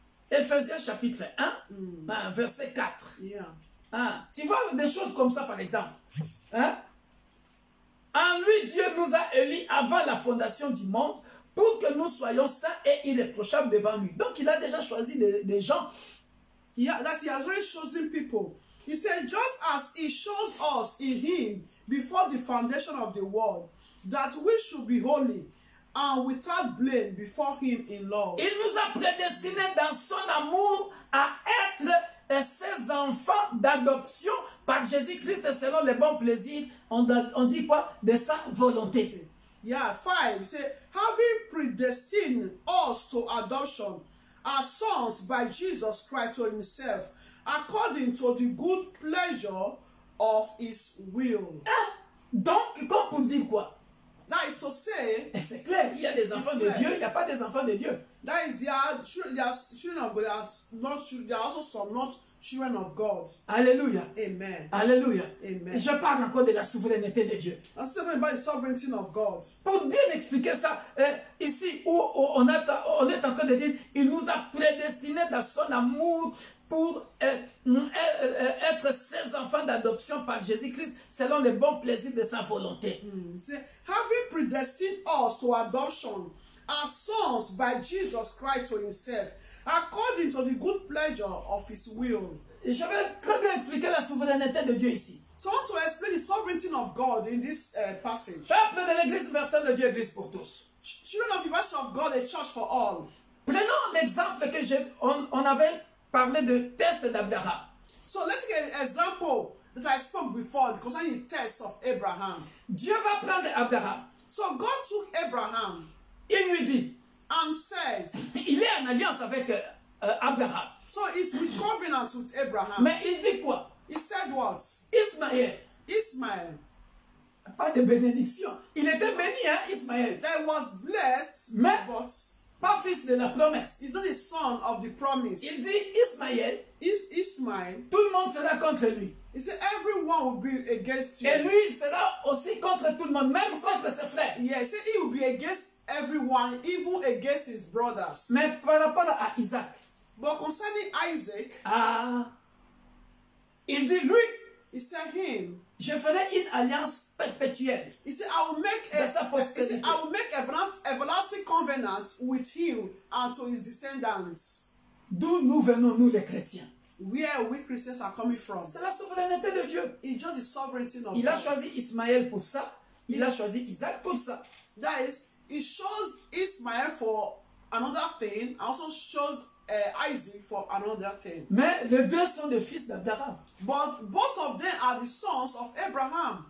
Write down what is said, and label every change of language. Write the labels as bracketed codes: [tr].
[fr] Ephésiens chapitre 1, verset 4. [en] Yeah. [fr] Tu vois des choses comme ça par exemple. En lui Dieu nous a élus avant la fondation du monde pour que nous soyons saints et irréprochables devant lui. Donc il a déjà choisi des gens. [en] Yeah, that he has already chosen people. He said, just as he chose us in him before the foundation of the world, that we should be holy and without blame before him in love. [fr] Il nous a prédestinés dans son amour à être ses enfants d'adoption par Jésus-Christ selon les bons plaisirs. On dit quoi? De sa volonté. [en] Yeah, 5. He said, having predestined us to adoption as sons by Jesus Christ to himself, according to the good pleasure of his will. [fr] Donc, comme pour dire quoi? [en] That is to say, [fr] c'est clair, il y a des enfants de Dieu, il n'y a pas des enfants de Dieu. [en] That is, they are children of God. They are also some not children of God. Alléluia. Amen. Alléluia. Amen. [fr] Je parle encore de la souveraineté de Dieu. [en] I'm still talking about the sovereignty of God. [fr] Pour bien expliquer ça, ici où on est en train de dire, il nous a prédestinés dans son amour pour être ses enfants d'adoption par Jésus-Christ selon les bons plaisirs de sa volonté. [en] Having predestined us to adoption as sons by Jesus Christ to himself, according to the good pleasure of his will. [fr] Je vais très bien expliquer la souveraineté de Dieu ici. [en] So I want to explain the sovereignty of God in this passage. [fr] Peuple de l'Église universelle de Dieu, Église pour tous. [en] Children of the University of God, a church for all. [fr] Prenons l'exemple que on avait parlé de test d'Abraham. [en] So let's get an example that I spoke before concerning the test of Abraham. [fr] Dieu va prendre Abraham. [en] So God took Abraham. [fr] Il lui dit, [en] and said, [fr] il est en alliance avec Abraham. [en] So it's with covenant with Abraham. [fr] Mais il dit quoi? [en] He said what? [fr] Ismaël. [en] Ismael. [fr] Pas de bénédiction. Il était béni, hein, Ismaël. [en] That was blessed, [fr] mais [en] but [fr] pas fils de la promesse. [en] He's not the son of the promise. [fr] Il dit Ismaël. [en] Ismael. [fr] Tout le monde sera contre lui. [en] He said everyone will be against you. [fr] Et lui, il sera aussi contre tout le monde, même contre ses frères. [en] Yeah, he said he will be against everyone, even against his brothers. [fr] Mais par rapport à Isaac. [en] But concerning Isaac, [fr] il dit lui, [en] he said him, [fr] je ferai une alliance perpétuelle. [en] He said, I will make everlasting covenant with him and to his descendants. [fr] D'où nous venons, nous les chrétiens. [en] Where we Christians are coming from. [fr] C'est la souveraineté de Dieu. [en] It's just the sovereignty of God. [fr] Il a choisi Ismaël pour ça. Il a choisi Isaac pour ça. [en] That is, he chose Ismael for another thing, also chose Isaac for another thing. [fr] Mais les deux sont des fils d'Abraham. [en] But both of them are the sons of Abraham.